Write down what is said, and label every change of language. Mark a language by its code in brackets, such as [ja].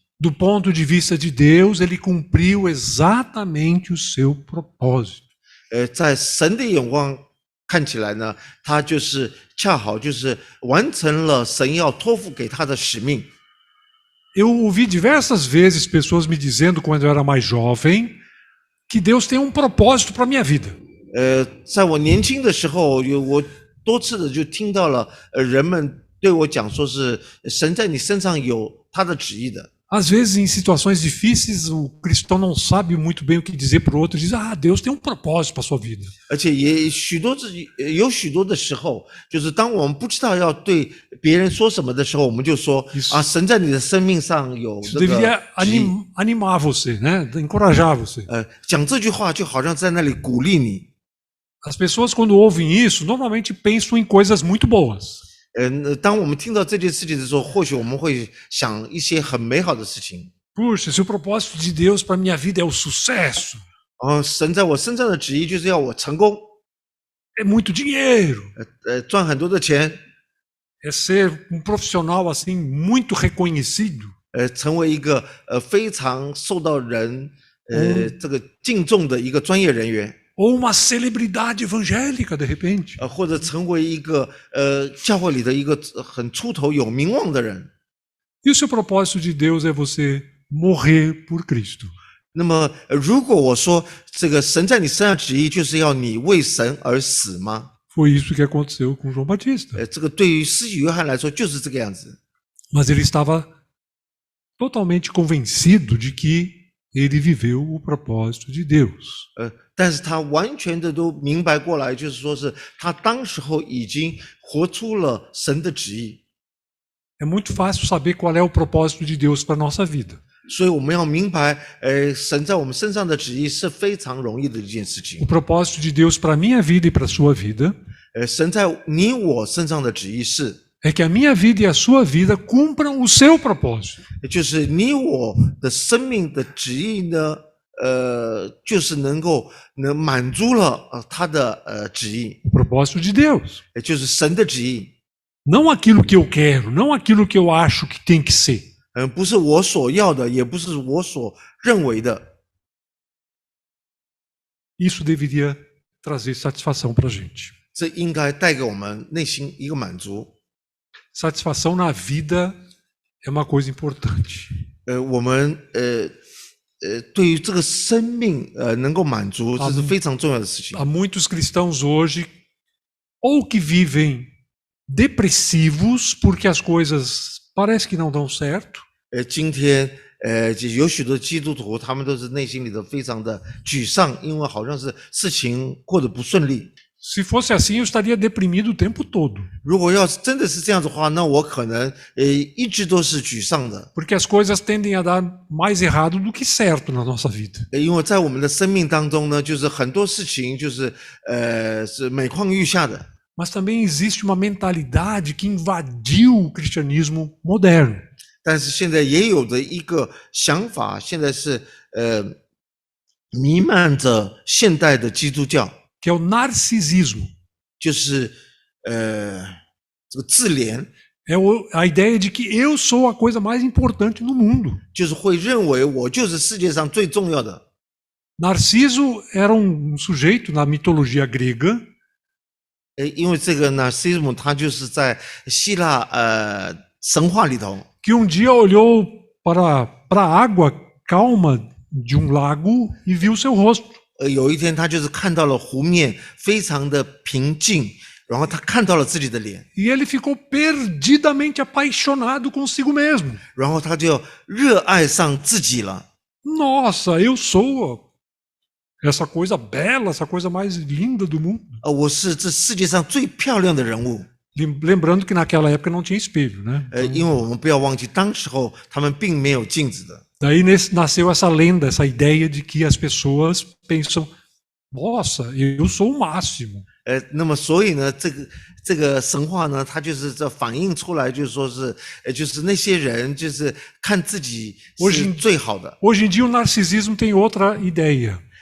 [pt] Do ponto de vista de Deus, ele cumpriu exatamente o seu propósito. [zh] 在神的眼光看起来呢，他就是恰好就是完成了神要托付给他的使命。 [pt] Eu ouvi diversas vezes pessoas me dizendo, quando eu era mais jovem, que Deus tem um propósito para a minha vida. [zh] 在我年轻的时候，我多次的就听到了人们对我讲说是神在你身上有他的旨意的。 [pt] Às vezes, em situações difíceis, o cristão não sabe muito bem o que dizer para o outro. Diz, Deus tem um propósito para a sua vida. [zh] 而且也有许多的时候，就是当我们不知道要对别人说什么的时候，我们就说神在你的生命上有 [pt] Isso [zh] 那个 [pt] deveria [zh] 旨意。 [pt] animar você, né? Encorajar você. [zh] 讲这句话就好像在那里鼓励你。 [pt] As pessoas, quando ouvem isso, normalmente pensam em coisas muito boas. [zh] 当我们听到这件事情的时候，或许我们会想一些很美好的事情。 [pt] Puxa, se o propósito de Deus para a minha vida é o sucesso, [zh] 神在我身上的旨意就是要我成功， [pt] é muito dinheiro, [zh] 赚很多的钱， [pt] é ser um profissional assim muito reconhecido. [zh] 成为一个非常受到人这个敬重的一个专业人员。 [pt] Ou uma celebridade evangélica, de repente. [zh] 或者成为一个教会里的一个很出头有名望的人。 [pt] E o seu propósito de Deus é você morrer por Cristo. [zh] 那么，如果我说这个神在你身上旨意就是要你为神而死吗？ [pt] Foi isso que aconteceu com João Batista. [zh] 这个对于施洗约翰来说就是这个样子。 [pt] Mas ele estava totalmente convencido de que ele viveu o propósito de Deus. [zh] 但是他完全的都明白过来，就是说是他当时候已经活出了神的旨意。 [pt] É muito fácil saber qual é o propósito de Deus para a nossa vida. [zh] 所以我们要明白，神在我们身上的旨意是非常容易的一件事情 [pt] O。 propósito de Deus para a minha vida e para a sua vida [zh] 神在你我身上的旨意是， [pt] é que a minha vida e a sua vida cumpram o seu propósito. [zh] 就是你我的生命的旨意呢，就是能满足了他的旨意， [pt] O propósito de Deus. [zh] 也就是神的旨意。 [pt] Não aquilo que eu quero, não aquilo que eu acho que tem que ser. [zh] 不是我所要的，也不是我所认为的。 [pt] Isso deveria trazer satisfação para a gente. [zh] 这应该带给我们内心一个满足。 [pt] Satisfação na vida é uma coisa importante. [zh] 我们对于这个生命能够满足，这是非常重要的事情。 [pt] Há muitos cristãos hoje ou que vivem depressivos porque as coisas parece que não dão certo, [zh] 今天有许多基督徒，他们都是内心里头非常的沮丧，因为好像是事情过得不顺利。 [pt] se fosse assim eu estaria deprimido o tempo todo, [zh] 如果要是真的是这样子的话，那我可能一直都是沮丧的， [pt] porque as coisas tendem a dar mais errado do que certo na nossa vida. [zh] 因为在我们的生命当中呢，就是很多事情就是是每况愈下的。 [pt] Mas também existe uma mentalidade que invadiu o cristianismo moderno. [zh] 但是现在也有的一个想法，现在是弥漫着现代的基督教， [pt] Que é o narcisismo. [zh] 就是这个自怜， [pt] É a ideia de que eu sou a coisa mais importante no mundo. [zh] 就是会认为我就是世界上最重要的。 [pt] Narciso era sujeito na mitologia grega [zh] 因为这个 Narcissus 他就是在希腊神话里头， [pt] que dia olhou para a água calma de lago e viu seu rosto. [zh] 有一天他就是看到了湖面非常的平静，然后他看到了自己的脸， [pt] E ele ficou perdidamente apaixonado consigo mesmo. [zh] 然后他就热爱上自己了。 [pt] Nossa, eu sou essa coisa bela, essa coisa mais linda do mundo. [zh] 我是这世界上最漂亮的人物。 [pt] Lembrando que naquela época não tinha espelho, né? [zh] 因为我们不要忘记，当时候他们并没有镜子的。 [pt] Daí nasceu essa lenda, essa ideia de que as pessoas pensam: nossa, eu sou o máximo. [zh] 那么所以呢，这个神话呢，它就是这反映出来，就是说是，就是那些人就是看自己是最好的。 [pt] Hoje em dia o narcisismo tem outra ideia.